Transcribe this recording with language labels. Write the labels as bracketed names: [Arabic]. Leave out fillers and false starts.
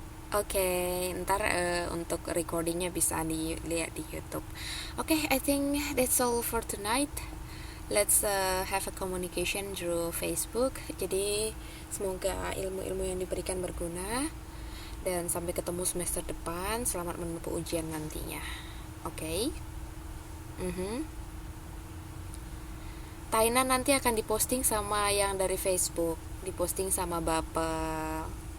[Indonesian] Oke, ntar untuk recordingnya bisa dilihat di YouTube. [English] Oke, I think that's all for tonight. Let's have a communication through Facebook. [Indonesian] Jadi semoga ilmu-ilmu yang diberikan berguna dan sampai ketemu semester depan. Selamat menempuh ujian nantinya. Oke. Tainan nanti akan diposting sama yang dari Facebook, diposting sama Bapak.